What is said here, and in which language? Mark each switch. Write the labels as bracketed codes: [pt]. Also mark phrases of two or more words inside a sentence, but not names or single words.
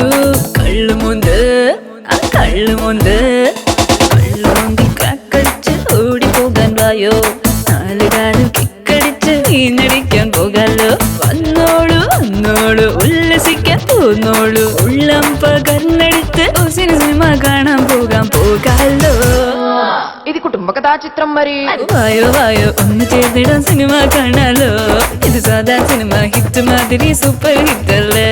[ml] കള്ളുമുണ്ട് ആ കള്ളുമുണ്ട്, കള്ളുമുന്തി ക്രാക്കടിച്ച് ഓടിപ്പോകാൻ വായോ, നാലുകാലിൽ കിക്കടിച്ച് നീനടിക്കാൻ പോകാലോ. വന്നോളൂ വന്നോളൂ ഉല്ലസിക്കാൻ പോന്നോളൂ, ഉള്ളം പകർന്നെടുത്ത് സിനിമ കാണാൻ പോകാലോ. [te] ఇది కుటుంబ కథా చిత్రం మరి. [ml] വായോ വായോ ഒന്ന് ചേർന്നിടാൻ സിനിമ കാണാലോ, ഇത് സാധാ സിനിമ ഹിറ്റ് മാതിരി [en] super hit [ml] അല്ലേ.